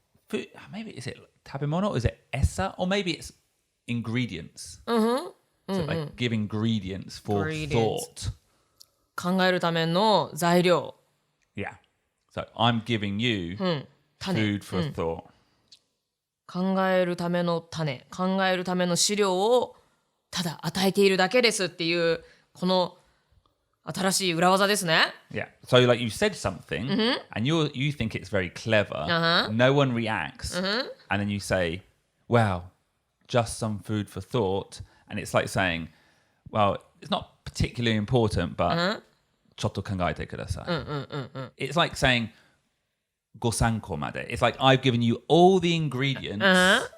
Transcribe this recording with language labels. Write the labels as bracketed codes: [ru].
[en] Food, maybe is it tabemono? Is it esa? Or maybe it's ingredients. So like give ingredients for thought. [ja] 考えるための材料 [en] Yeah. So I'm giving you food for thought. [ja] 考えるための種考えるための資料をただ与えているだけですっていうこの新しい裏技ですね [en] Yeah. So like you said something and you think it's very clever. No one reacts. And then you say, well, just some food for thought. And it's like saying, well, it's not particularly important, but [ja] ちょっと考えてください [en] It's like saying [ja] ご参考まで [en] It's like I've given you all the ingredients